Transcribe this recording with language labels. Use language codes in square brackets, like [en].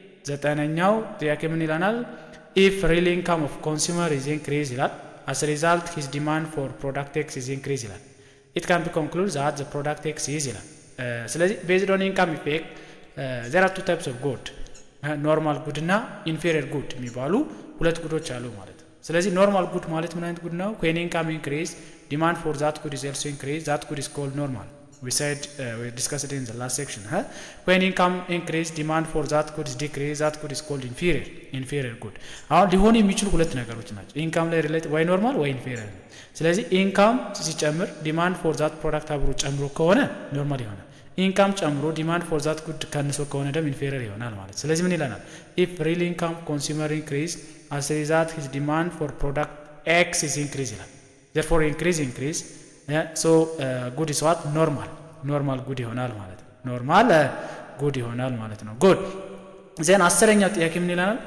[am] ዘጠነኛው ጥያቄ ምን ይላናል [en] if real income of consumer is increased ይላል as a result his demand for product X is increased ይላል it can be concluded that the product X is ይላል ስለዚህ based on income effect there are two types of good normal good እና inferior good [am] የሚባሉ ሁለት ጉዶች አሉ ማለት ነው [en] ስለዚህ normal good ማለት ምን አይነት good ነው when income increase demand for that good is also increased that good is called normal we said we discussed it in the last section. When income increase, demand for that good is decrease, that good is called inferior good. [am] አሁን ሊሆኑ የሚችሉ ሁለት ነገሮች ናቸው። ኢንካም ላይ ሪሌት ወይ ኖርማል ወይ ኢንፌሪየር። ስለዚህ ኢንካም ሲጨምር ዲማንድ ፎር ዛት ፕሮዳክት አብሮ ጨምሮ ከሆነ ኖርማል ይሆናል። ኢንካም ጨምሮ ዲማንድ ፎር ዛት ጉድ ቀንሶ ከሆነ ደግሞ ኢንፌሪየር ይሆናል ማለት። ስለዚህ ምን ይለናል? [en] if real income consumer increase as a result his demand for product X is increase ይላል። therefore increase so good is what normal good [am] ይሆናል ማለት ነው። [en] ኖርማል good ይሆናል ማለት ነው። good then [am] አስረኛው ጥያቄ ምን ይላል?